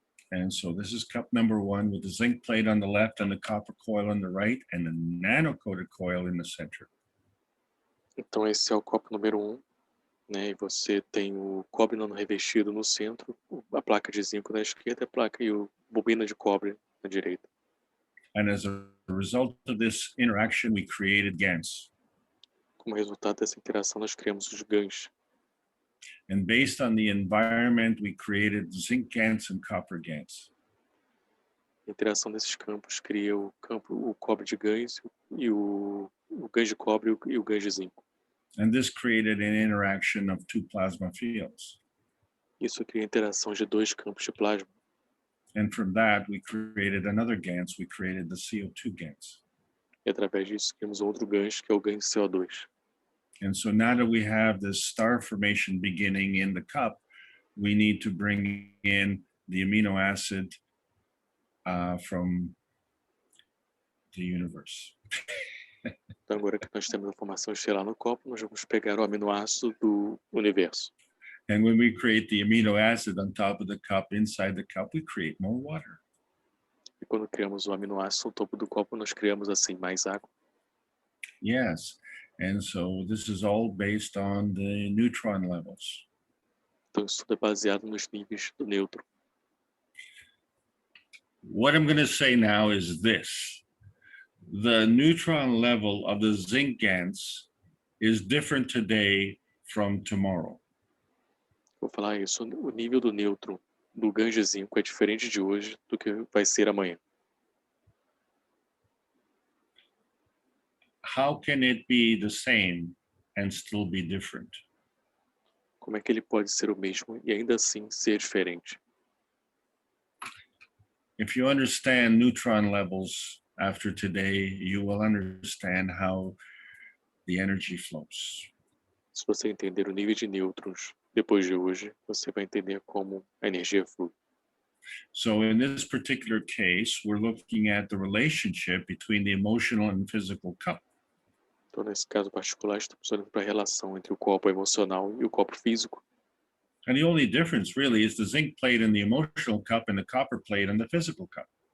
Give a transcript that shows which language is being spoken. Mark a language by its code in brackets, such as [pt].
[en] And so this is cup number 1 with the zinc plate on the left and the copper coil on the right and the nano-coated coil in the center. [pt] Então esse é o copo número 1, né? E você tem o cobre não revestido no centro, a placa de zinco na esquerda, a placa e o bobina de cobre na direita. [en] And as a result of this interaction, we created GANs. [pt] Como resultado dessa interação, nós criamos os GANs. [en] And based on the environment, we created zinc GANs and copper GANs. [pt] A interação desses campos cria o cobre de GANs e o GANs de cobre e o GANs de zinco. [en] And this created an interaction of two plasma fields. [pt] Isso cria a interação de dois campos de plasma. [en] And from that, we created another GANs. We created the CO2 GANs. [pt] E através disso, criamos outro GANs, que é o GAN de CO2. [en] And so now that we have this star formation beginning in the cup, we need to bring in the amino acid from the universe. [pt] Então, agora que nós temos a formação estelar no copo, nós vamos pegar o aminoácido do universo. [en] And when we create the amino acid on top of the cup, inside the cup, we create more water. [pt] E quando criamos o aminoácido no topo do copo, nós criamos assim mais água. [en] Yes. And so this is all based on the neutron levels. [pt] Então, isso tudo é baseado nos níveis do nêutron. [en] What I'm going to say now is this. The neutron level of the zinc GANs is different today from tomorrow. [pt] Vou falar isso. O nível do nêutron do GAN de zinco é diferente de hoje do que vai ser amanhã. [en] How can it be the same and still be different? [pt] Como é que ele pode ser o mesmo e ainda assim ser diferente? [en] If you understand neutron levels after today, you will understand how the energy flows. [pt] Se você entender o nível de nêutrons depois de hoje, você vai entender como a energia flui. [en] So in this particular case, we're looking at the relationship between the emotional and physical cup. [pt] Então, nesse caso particular, estamos olhando para a relação entre o copo emocional e o copo físico. [en] And the only difference really is the zinc plate in the emotional cup and the copper plate in the physical cup.